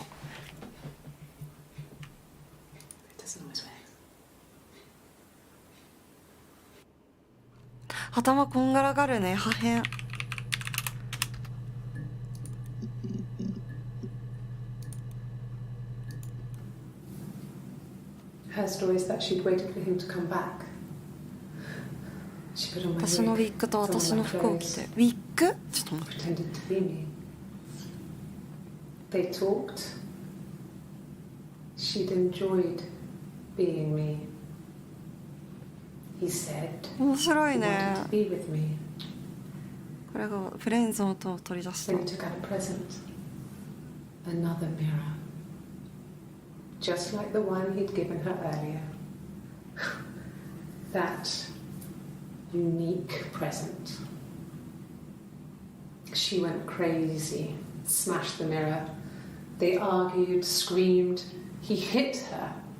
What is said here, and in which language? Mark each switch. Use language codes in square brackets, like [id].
[en] It doesn't always work. [ja] 頭こんがらがるね。破片。 [en] Her story is that she'd waited for him to come back. [ja] 私のウィッグと私の服を着て。ウィッグ？ちょっと待って。 [en] Pretended to be me. They talked. She'd enjoyed being me. He said. [ja] 面白い [en] He [ja] ね。 [en] wanted to be with me. [ja] これがフレンズの音を取り出した。 [en] Then he took out a present. Another mirror. Just like the one he'd given her earlier. That unique present. She went crazy, smashed the mirror. They argued, screamed. He hit her.